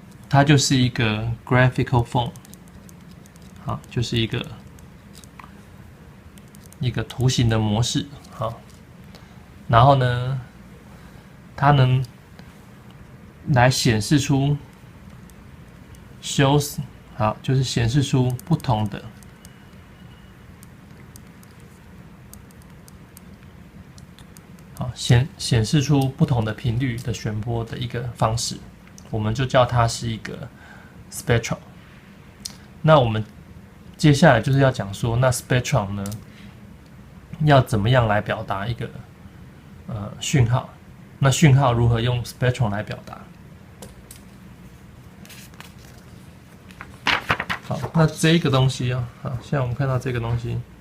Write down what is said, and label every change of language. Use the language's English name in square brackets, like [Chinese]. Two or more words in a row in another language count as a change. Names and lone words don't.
[Chinese] 它就是一個 [English] graphical form， [Chinese] 好，就是一個圖形的模式，好，然後呢，它能來顯示出 shows， 好，就是顯示出不同的。显示出不同的頻率的旋波的一個方式，我們就叫它是一個 spectrum。那我們接下來就是要講說，那 spectrum 呢，要怎麼樣來表達一個訊號？那訊號如何用 spectrum 來表達？好，那這一個東西啊，好，現在我們看到這個東西。